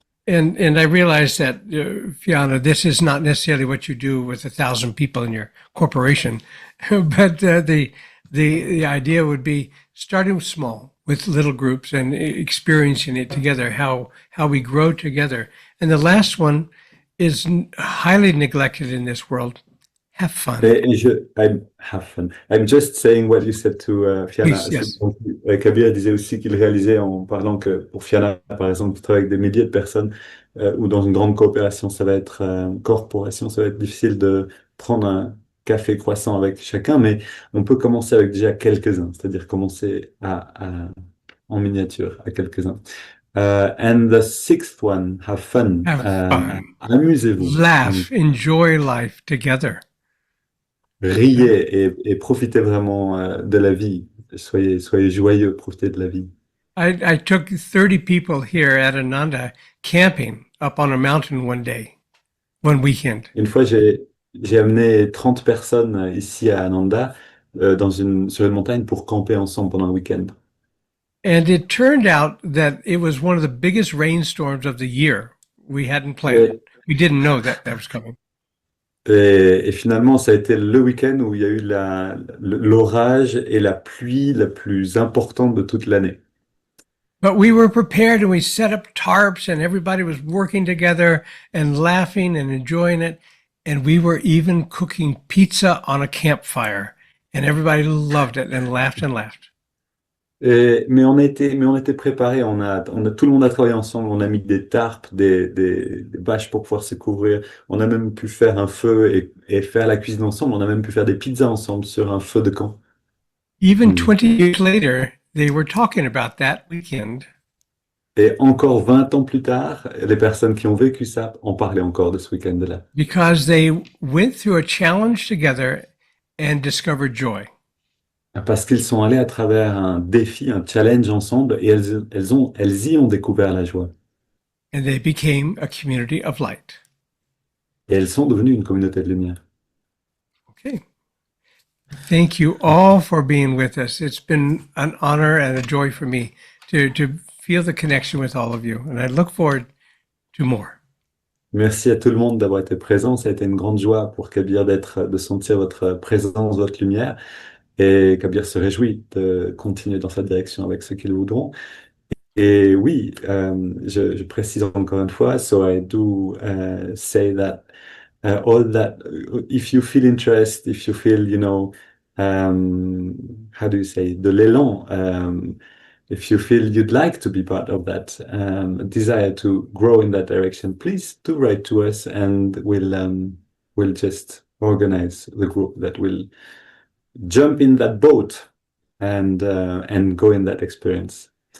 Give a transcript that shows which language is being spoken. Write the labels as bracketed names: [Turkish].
[English] And I realize that, Fiona, this is not necessarily what you do with 1,000 people in your corporation, but the idea would be starting small with little groups and experiencing it together, how we grow together. And the last one is highly neglected in this world. Have fun. Have fun. I'm just saying what you said to Fiona. Please, yes. [French] Kabir disait aussi qu'il réalisait en parlant que pour Fiona, par exemple, qui travaille avec des milliers de personnes ou dans une grande coopération, ça va être corporation, ça va être difficile de prendre un café croissant avec chacun, mais on peut commencer avec déjà quelques-uns, c'est-à-dire commencer en miniature à quelques-uns. [English] And the sixth one, have fun. Have fun. [French] Amusez-vous. [English] Laugh, enjoy life together. [French] Riez et profitez vraiment de la vie. Soyez joyeux, profitez de la vie. [English] I took 30 people here at Ananda camping up on a mountain one weekend. [French] Une fois, j'ai amené 30 personnes ici à Ananda sur une montagne pour camper ensemble pendant le week-end. [English] And it turned out that it was one of the biggest rainstorms of the year. We hadn't planned. We didn't know that was coming. [French] Et finalement, ça a été le week-end où il y a eu l'orage et la pluie la plus importante de toute l'année. [English] But we were prepared and we set up tarps and everybody was working together and laughing and enjoying it. And we were even cooking pizza on a campfire and everybody loved it and laughed and laughed. [French] Mais on était préparés, tout le monde a travaillé ensemble, on a mis des tarpes, des bâches pour pouvoir se couvrir, on a même pu faire un feu et faire la cuisine ensemble, on a même pu faire des pizzas ensemble sur un feu de camp. [English] Even 20 years later, they were talking about that weekend. [French] Et encore 20 ans plus tard, les personnes qui ont vécu ça en parlaient encore de ce week-end-là. [English] Because they went through a challenge together and discovered joy. [French] Parce qu'ils sont allés à travers un défi, un challenge ensemble, et elles y ont découvert la joie. [English] And they became a community of light. [French] Et elles sont devenues une communauté de lumière. [English] Okay. Thank you all for being with us. It's been an honor and a joy for me to feel the connection with all of you. And I look forward to more. [French] Merci à tout le monde d'avoir été présent. Ça a été une grande joie pour Kabir de sentir votre présence, votre lumière. Et Kabir se réjouit de continuer dans cette direction avec ceux qui le voudront. Et oui, je précise encore une fois, [English] so I do say that all that, if you feel interest, if you feel, how do you say, [French] de l'élan, [English] if you feel you'd like to be part of that, desire to grow in that direction, please do write to us and we'll just organize the group that will jump in that boat and go in that experience.